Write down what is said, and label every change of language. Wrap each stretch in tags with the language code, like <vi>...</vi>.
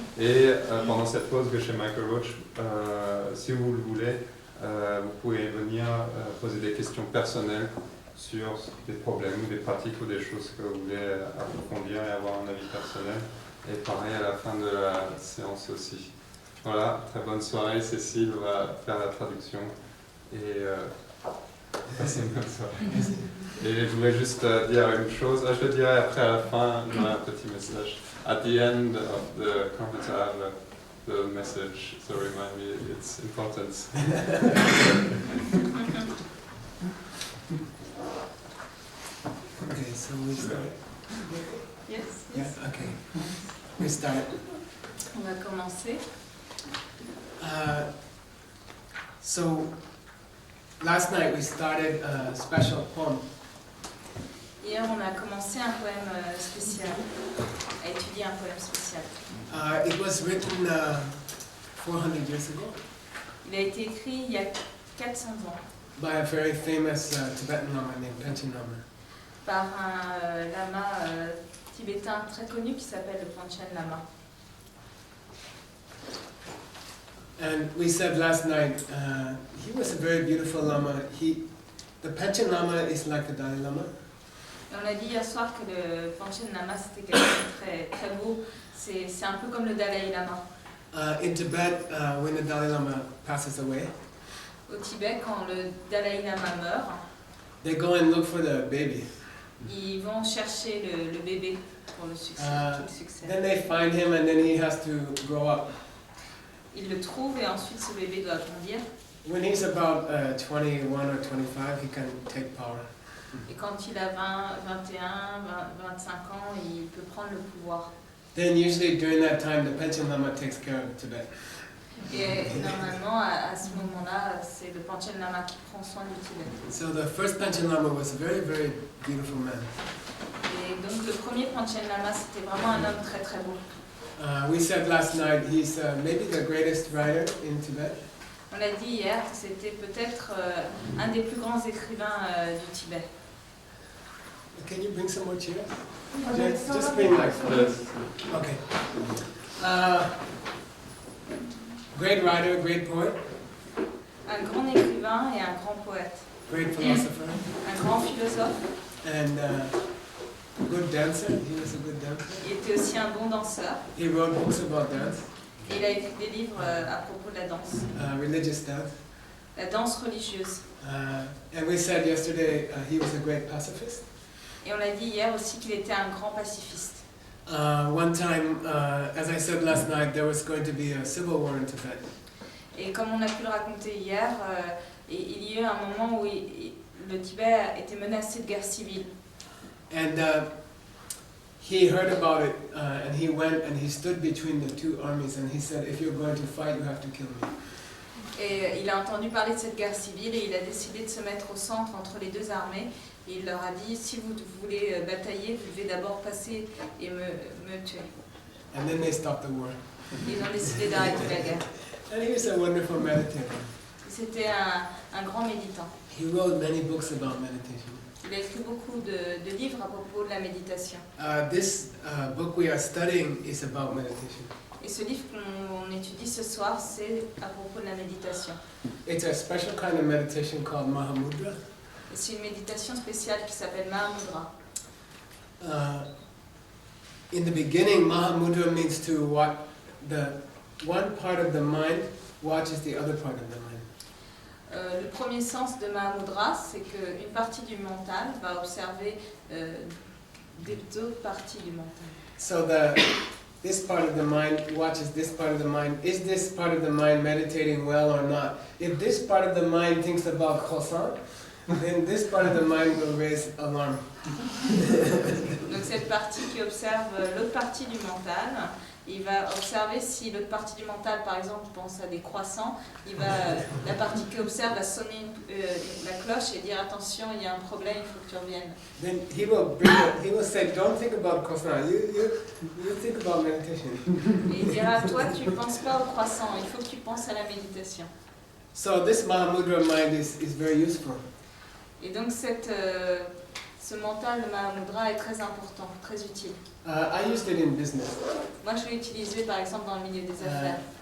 <fr>Et pendant cette pause, Geshe Michael Roach, si vous le voulez, vous pouvez venir poser des questions personnelles sur des problèmes ou des pratiques ou des choses que vous voulez approfondir et avoir un avis personnel. Et pareil à la fin de la séance aussi. Voilà, très bonne soirée. Cécile va faire la traduction et passez une bonne soirée. Et je voulais juste dire une chose, je le dirai après à la fin, j'aurai un petit message.</fr> <en>At the end of the conference, I have the message, so remind me it's important. Okay, so we start. Yes. Yeah, okay. We start.</en> <fr>On va commencer.</fr> <en>So last night we started a special poem.</en> <fr>Hier, on a commencé un poème spécial, à étudier un poème spécial.</fr> <en>It was written 400 years ago.</en> <fr>Il a été écrit il y a 400 ans</fr> <en>By a very famous Tibetan lama named Panchen Lama.</en> <fr>par un lama tibétain très connu qui s'appelle le Panchen Lama.</fr> <en>And we said last night, he was a very beautiful lama. The Panchen Lama is like the Dalai Lama.</en> <fr>Et on a dit hier soir que le Panchen Lama c'était quelqu'un de très, très beau. C'est un peu comme le Dalai Lama.</fr> <en>In Tibet, when the Dalai Lama passes away,</en> <fr>Au Tibet, quand le Dalai Lama meurt,</fr> <en>they go and look for the baby.</en> <fr>ils vont chercher le bébé pour le succès. Tout le succès.</fr> <en>Then they find him and then he has to grow up.</en> <fr>Ils le trouvent et ensuite ce bébé doit grandir.</fr> <en>When he's about 21 or 25, he can take power.</en> <fr>Et quand il a 20, 21, 25 ans, il peut prendre le pouvoir.</fr> <en>Then usually during that time, the Panchen Lama takes care of Tibet.</en> <fr>Et normalement, à ce moment-là, c'est le Panchen Lama qui prend soin du Tibet.</fr> <en>So the first Panchen Lama was a very, very beautiful man.</en> <fr>Et donc le premier Panchen Lama, c'était vraiment un homme très très beau.</fr> <en>We said last night he's maybe the greatest writer in Tibet.</en> <fr>On l'a dit hier, c'était peut-être un des plus grands écrivains du Tibet.</fr> <en>Can you bring some more chairs? Just bring like okay. Great writer, great poet.</en> <fr>Un grand écrivain et un grand poète.</fr> <en>Great philosopher.</en> <fr>Un grand philosophe.</fr> <en>And good dancer. He was a good dancer.</en> <fr>Il était aussi un bon danseur.</fr> <en>He wrote books about dance.</en> <fr>Et il a écrit des livres à propos de la danse.</fr> <en>Religious dance.</en> <fr>La danse religieuse.</fr> <en>And we said yesterday he was a great pacifist.</en> <fr>Et on l'a dit hier aussi qu'il était un grand pacifiste.</fr> <en>One time, as I said last night, there was going to be a civil war in Tibet.</en> <fr>Et comme on a pu le raconter hier, il y a eu un moment où le Tibet était menacé de guerre civile.</fr> <en>And he heard about it, and he went and he stood between the two armies, and he said, "If you're going to fight, you have to kill me."</en> <fr>Et il a entendu parler de cette guerre civile et il a décidé de se mettre au centre entre les deux armées. Et il leur a dit, si vous voulez batailler, vous devez d'abord passer et me tuer.</fr> <en>And then they stopped the war.</en> <fr>Ils ont décidé d'arrêter la guerre.</fr> <en>And he was a wonderful meditator.</en> <fr>C'était un grand méditant.</fr> <en>He wrote many books about meditation.</en> <fr>Il a écrit beaucoup de livres à propos de la méditation.</fr> <en>This book we are studying is about meditation.</en> <fr>Et ce livre qu'on étudie ce soir, c'est à propos de la méditation.</fr> <en>It's a special kind of meditation called Mahamudra.</en> <fr>Et c'est une méditation spéciale qui s'appelle Mahamudra.</fr> <en>In the beginning, Mahamudra means to watch the one part of the mind watches the other part of the mind.</en> <fr>Le premier sens de Mahamudra, c'est qu'une partie du mental va observer des autres parties du mental.</fr> <en>So this part of the mind watches this part of the mind. Is this part of the mind meditating well or not? If this part of the mind thinks about croissant, then this part of the mind will raise alarm.</en> <fr>Donc cette partie qui observe l'autre partie du mental, il va observer si l'autre partie du mental, par exemple, pense à des croissants, la partie qui observe va sonner la cloche et dire attention, il y a un problème, il faut que tu reviennes.</fr> <en>Then he will say, don't think about croissant, you think about meditation.</en> <fr>Et il dira, toi tu ne penses pas au croissant, il faut que tu penses à la méditation.</fr> <en>So this Mahamudra mind is very useful.</en> <fr>Et donc ce mental, le Mahamudra, est très important, très utile.</fr> <en>I used it in business.</en> <fr>Moi, je l'ai utilisé, par exemple, dans le milieu des affaires.</fr>